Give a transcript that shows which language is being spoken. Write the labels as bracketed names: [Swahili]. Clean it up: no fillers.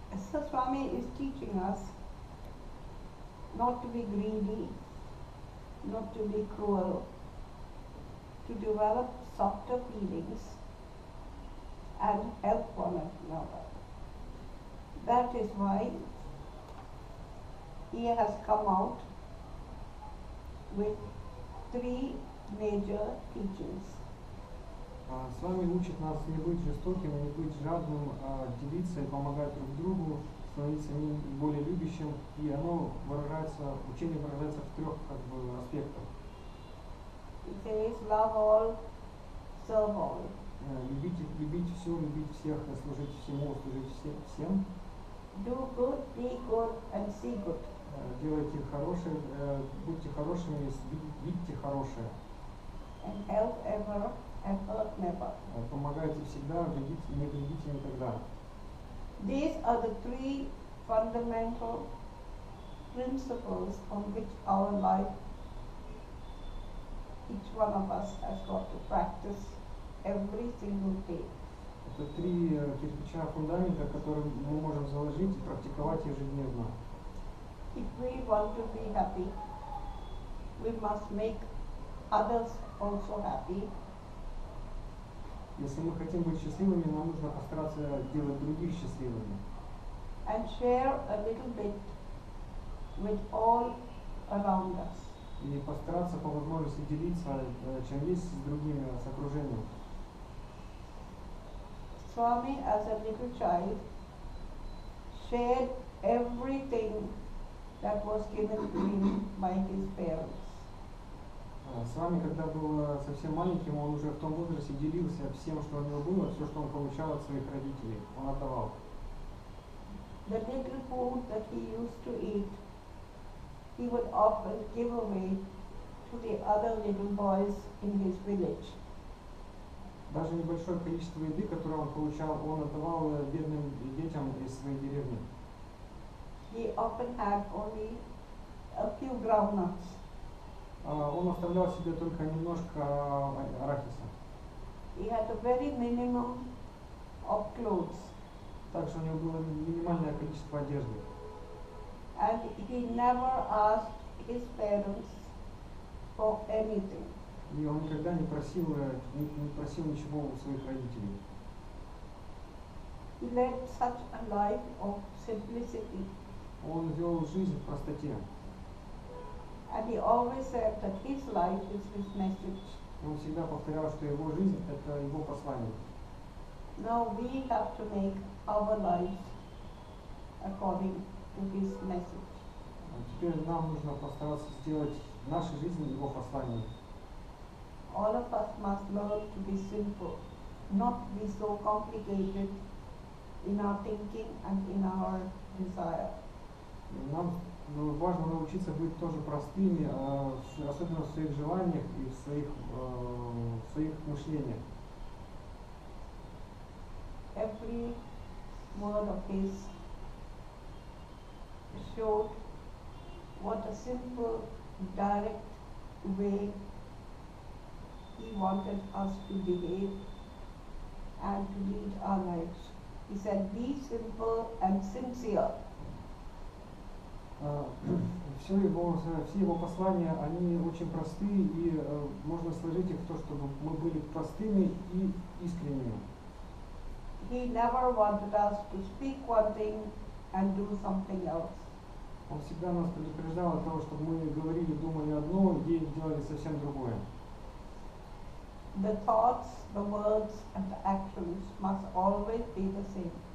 [English] So Swami is teaching us not to be greedy, not to be cruel, to develop softer feelings and help one another. That is why he has come out with 3 major teachings. [Russian] С вами учит нас не быть жестоким, не быть жадным, а делиться и помогать друг другу, становиться более любящим, и оно выражается, учение выражается в 3 аспектах. [English] It says, love all, serve all. [Russian] Любить все, любить всех, служить всему, служить всем. [English] Do good, be good, and see good. [Russian] Делайте хорошее, будьте хорошими, видите хорошее. [English] And help ever, and hurt never. [Russian] Помогайте всегда, не вредите никогда. [English] These are the 3 fundamental principles on which our life, each one of us has got to practice every single day. [Russian] Это 3 кирпича фундамента, которые мы можем заложить и практиковать ежедневно. [English] If we want to be happy, we must make others also happy. [Russian] Если мы хотим быть счастливыми, нам нужно постараться делать других счастливыми. [English] And share a little bit with all around us. [Russian] И постараться по возможности делиться, чем есть, с другими, с окружением. [English] Swami, as a little child, shared everything that was given to him by his parents. [Russian] С вами, когда был совсем маленьким, он уже в том возрасте делился всем, что у него было, все, что он получал от своих родителей, он отдавал. [English] The little food that he used to eat, he would often give away to the other little boys in his village. [Russian] Даже небольшое количество еды, которое он получал, он отдавал бедным детям из своей деревни. [English] He often had only a few groundnuts. [Russian] Он оставлял себе только немножко арахиса. [English] He had a very minimum of clothes. [Russian] Также у него было минимальное количество одежды. [English] And he never asked his parents for anything. [Russian] И он никогда не просил ничего у своих родителей. [English] He led such a life of simplicity. [Russian] Он вел жизнь в простоте. [English] And he always said that his life is his message. [Russian] Он всегда повторял, что его жизнь – это его послание. [English] Now we have to make our lives according to his message. [Russian] Теперь нам нужно постараться сделать нашу жизнь его посланием. [English] All of us must learn to be simple, not be so complicated in our thinking and in our desire. [Russian] Нам важно научиться быть тоже простыми, особенно в своих желаниях и в своих мышлениях. [English] Every word of his showed what a simple, direct way he wanted us to behave and to lead our lives. He said, be simple and sincere. [Russian] Все его послания, они очень простые, и можно сложить их в то, чтобы мы были простыми и искренними. [English] He never wanted us to speak one thing and do something else. [Russian] Он всегда нас предупреждал от того, чтобы мы говорили, думали одно и делали совсем другое. [English] The thoughts, the words, and the actions must always be the same.